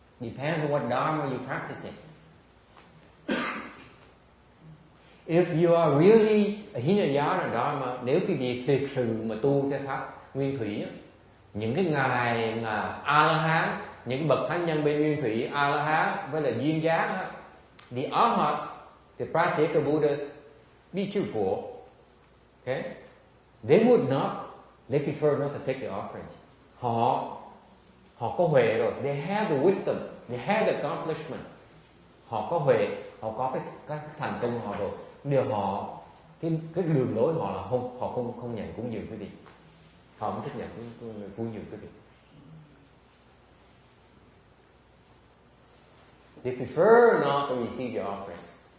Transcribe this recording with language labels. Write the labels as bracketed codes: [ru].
[en] Depends on what dharma you practicing. If you are really a Hinayana Dharma, [vi] nếu quý vị thực sự mà tu theo pháp nguyên thủy, những cái ngài là A-la-hán, những bậc thánh nhân bên nguyên thủy, A-la-hán với là duyên giác, [en] the Arhats, the practical Buddhas, be truthful. Okay? They would not, they prefer not to take the offerings. [vi] Họ có huệ rồi, [en] they have the wisdom, they have the accomplishment. [vi] Họ có huệ, họ có cái thành công họ rồi. Điều họ cái đường lối họ là họ không nhận cúng dường quý vị. Họ không thích nhận cúng dường quý vị. [en] They prefer not to receive your offerings.